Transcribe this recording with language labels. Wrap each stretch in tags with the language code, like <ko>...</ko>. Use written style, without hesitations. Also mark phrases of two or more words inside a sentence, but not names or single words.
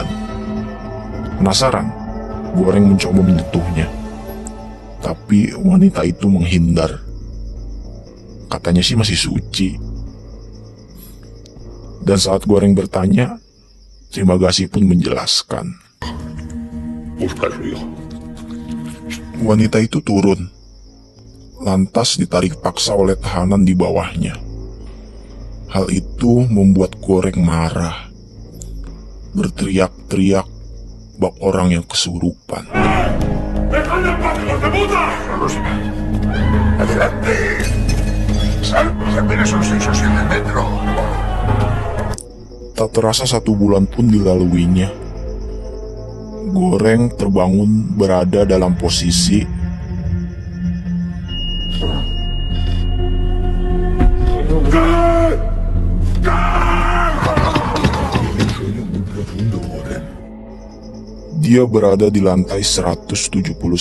<id>Penasaran, Goreng mencoba menyentuhnya. Tapi wanita itu menghindar. Katanya sih masih suci. Dan saat Goreng bertanya, Terima Kasih pun menjelaskan.</id> <es>Busca a su hijo.</es> <id>Wanita itu turun, lantas ditarik paksa oleh tahanan di bawahnya. Hal itu membuat Goreng marah. Berteriak-teriak bak orang yang kesurupan.</id> <es>de puta! Vamos. ¡Adelante! Salvos apenas son 6 o 7 metros.</es> <id>Tak terasa 1 bulan pun dilaluinya. Goreng terbangun berada dalam posisi dia berada di lantai 171.</id>